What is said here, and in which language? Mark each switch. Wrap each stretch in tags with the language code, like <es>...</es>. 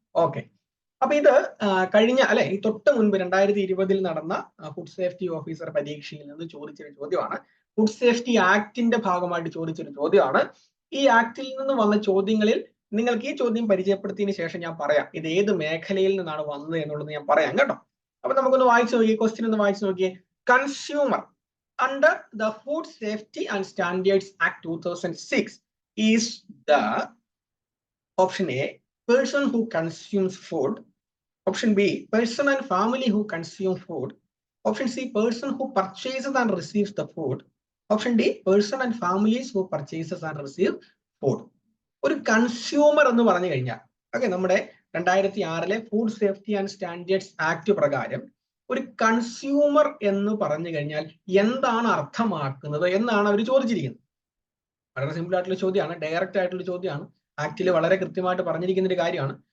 <ml>Okay, അപ്പൊ ഇത് കഴിഞ്ഞ ഈ തൊട്ട് മുൻപ് 2020 നടന്ന ഫുഡ് സേഫ്റ്റി ഓഫീസർ പരീക്ഷയിൽ നിന്ന് ചോദിച്ചൊരു ചോദ്യമാണ്. ഫുഡ് സേഫ്റ്റി ആക്ടിന്റെ ഭാഗമായിട്ട് ചോദിച്ചൊരു ചോദ്യമാണ്. ഈ ആക്ടിൽ നിന്ന് വന്ന ചോദ്യങ്ങളിൽ നിങ്ങൾക്ക് ഈ ചോദ്യം പരിചയപ്പെടുത്തിയതിനു ശേഷം ഞാൻ പറയാം ഇത് ഏത് മേഖലയിൽ നിന്നാണ് വന്നത് എന്നുള്ളത് ഞാൻ പറയാം കേട്ടോ. അപ്പൊ നമുക്കൊന്ന് വായിച്ചു നോക്കിയേ, ക്വസ്റ്റ്യൻ ഒന്ന് വായിച്ചു നോക്കിയേ.</ml> <en>Consumer under the Food Safety and Standards Act 2006 is the option A, person who consumes food, option B, person and family who consume food, option C, person who purchases and receives the food, option D, person and families who purchases and receive food.</en> <ml>ഒരു consumer എന്ന് പറഞ്ഞു കഴിഞ്ഞാൽ നമ്മുടെ 2006 food safety and standards act പ്രകാരം ഒരു consumer എന്ന് പറഞ്ഞു കഴിഞ്ഞാൽ എന്താണ് അർത്ഥമാക്കുന്നത് എന്നാണ് അവർ ചോദിച്ചിരിക്കുന്നത്. വളരെ സിമ്പിൾ ആയിട്ടുള്ള ചോദ്യമാണ്, ഡയറക്റ്റ് ആയിട്ടുള്ള ചോദ്യമാണ്. ആക്ടിൽ വളരെ കൃത്യമായിട്ട് പറഞ്ഞിരിക്കുന്ന ഒരു കാര്യമാണ്.</ml>